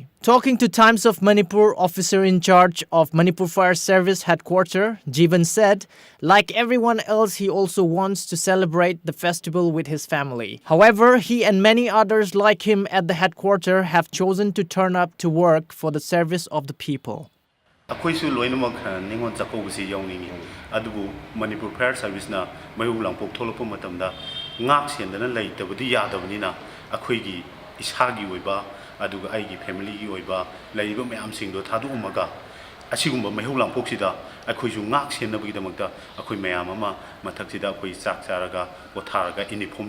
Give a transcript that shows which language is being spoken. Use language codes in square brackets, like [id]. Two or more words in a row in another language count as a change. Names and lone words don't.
[en] Talking to Times of Manipur, officer in charge of Manipur Fire Service headquarters, Jeevan said, like everyone else, he also wants to celebrate the festival with his family. However, he and many others like him at the headquarters have chosen to turn up to work for the service of the people. [mni] ꯑꯩꯈꯣꯏꯁꯨ ꯂꯣꯏꯅꯃꯛ ꯅꯤꯉꯣꯜ ꯆꯥꯛꯀꯧꯕꯁꯤ ꯌꯥꯎꯅꯤꯡꯉꯤ ꯑꯗꯨꯕꯨ ꯃꯅꯤꯄꯨꯔ ꯐꯥꯌꯔ ꯁꯥꯔꯚꯤꯁꯅ ꯃꯩꯍꯧ ꯂꯥꯡꯄꯣꯛ ꯊꯣꯛꯂꯛꯄ ꯃꯇꯝꯗ ꯉꯥꯛ ꯁꯦꯟꯗꯅ ꯂꯩꯇꯕꯗꯤ ꯌꯥꯗꯕꯅꯤꯅ ꯑꯩꯈꯣꯏꯒꯤ ꯏꯁꯥꯒꯤ ꯑꯣꯏꯕ ꯑꯗꯨꯒ ꯑꯩꯒꯤ ꯐꯦꯃꯤꯂꯤꯒꯤ ꯑꯣꯏꯕ ꯂꯩꯔꯤꯕ ꯃꯌꯥꯝꯁꯤꯡꯗꯣ ꯊꯥꯗꯣꯛꯑꯝꯃꯒ ꯑꯁꯤꯒꯨꯝꯕ ꯃꯩꯍꯧ ꯂꯥꯡꯄꯣꯛꯁꯤꯗ ꯑꯩꯈꯣꯏꯁꯨ ꯉꯥꯛ ꯁꯦꯟꯅꯕꯒꯤꯗꯃꯛꯇ ꯑꯩꯈꯣꯏ ꯃꯌꯥꯝ ꯑꯃ ꯃꯊꯛꯁꯤꯗ ꯑꯩꯈꯣꯏ ꯆꯥꯛ ꯆꯥꯔꯒ ꯄꯣꯊꯥꯔꯒ ꯌꯨꯅꯤꯐꯣꯔꯝꯗꯤ